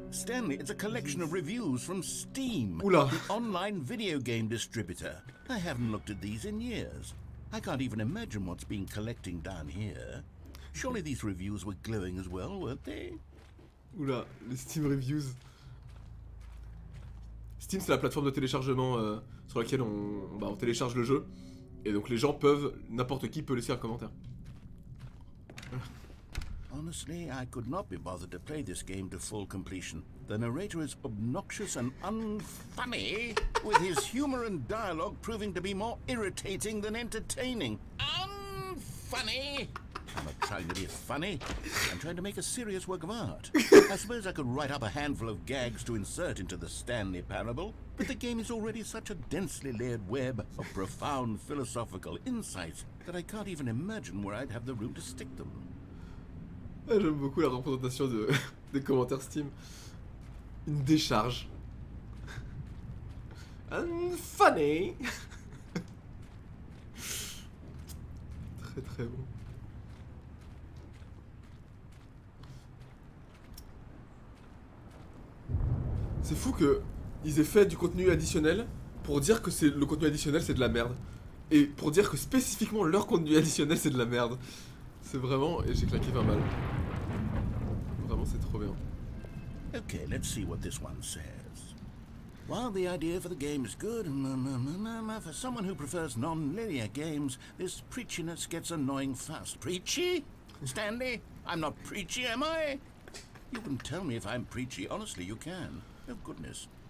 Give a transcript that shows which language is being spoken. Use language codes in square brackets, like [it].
[en] Stanley, it's a collection of reviews from Steam, [fr] Oula. [en] the online video game distributor. I haven't looked at these in years. I can't even imagine what's been collecting down here. Surely these reviews were glowing as well, weren't they? [fr] Oula, les Steam Reviews. Steam, c'est la plateforme de téléchargement sur laquelle on télécharge le jeu. Et donc les gens peuvent, n'importe qui peut laisser un commentaire. [en] Honestly, I could not be bothered to play this game to full completion. The narrator is obnoxious and unfunny, with his humor and dialogue proving to be more irritating than entertaining. Unfunny! I'm not trying to be funny. I'm trying to make a serious work of art. I suppose I could write up a handful of gags to insert into the Stanley Parable, but the game is already such a densely layered web of profound philosophical insights that I can't even imagine where I'd have the room to stick them. [fr] Ah, j'aime beaucoup la représentation des commentaires Steam. Une décharge. [en] Funny. [fr] Très très bon. C'est fou que ils aient fait du contenu additionnel pour dire que le contenu additionnel c'est de la merde. Et pour dire que spécifiquement leur contenu additionnel c'est de la merde. C'est vraiment... Et j'ai claqué pas mal. Vraiment c'est trop bien. [en] Okay, let's see what this one says. While the idea for the game is good, for someone who prefers non-linear games, this preachiness gets annoying fast. Preachy? Stanley? I'm not preachy, am I? You can tell me if I'm preachy. Honestly, you can. Oh, goodness.